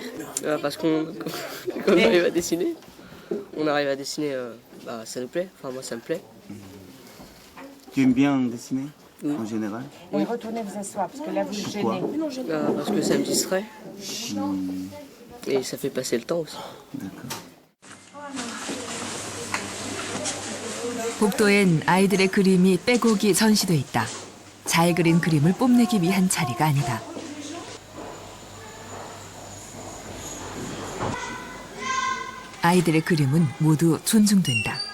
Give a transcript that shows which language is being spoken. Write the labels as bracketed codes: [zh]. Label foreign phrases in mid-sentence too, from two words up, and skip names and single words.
[fr] Parce qu'on arrive à dessiner, ça nous plaît, enfin moi ça me plaît. Tu aimes bien dessiner en général? Et retournez vous asseoir parce que là vous Pourquoi? gênez. Parce que ça me distrait et ça fait passer le temps aussi. D'accord. [ko] 복도엔 아이들의 그림이 빼곡이 전시돼 있다. 잘 그린 그림을 뽐내기 위한 자리가 아니다. 아이들의 그림은 모두 존중된다.